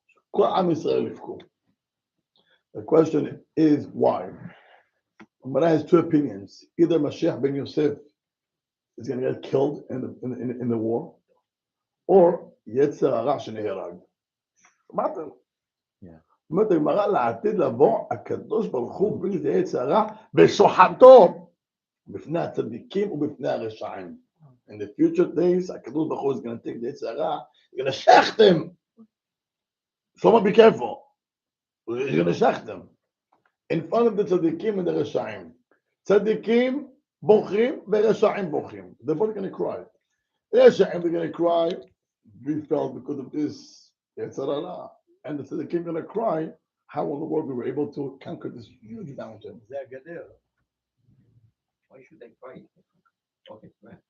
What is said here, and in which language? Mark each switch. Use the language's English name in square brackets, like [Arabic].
[Hebrew] כל עם ישראל יבכו. [English] The question is why? But has two opinions. Either Mashiach ben Yosef is going to get killed in the war, or Yetzer Hara שנהרג. [Hebrew] אמרתם? אומרת הגמרא לעתיד לבוא, הקדוש ברוך הוא בלי זה יצר הרע בשוחטו בפני הצדיקים ובפני הרשעים. [English] In the future days, הקדוש ברוך הוא is going to take the יצר הרע, he's going to shacht them. Shlomo, be careful. He's going to shacht them. In front of the צדיקים and the רשעים. [Hebrew] צדיקים בוכים ורשעים בוכים. [English] They're both going to cry. רשעים, they're going to cry. We felt because of this יצר הרע. And the king gonna cry, how in the world we were able to conquer this huge mountain. Why should they cry? Okay, right.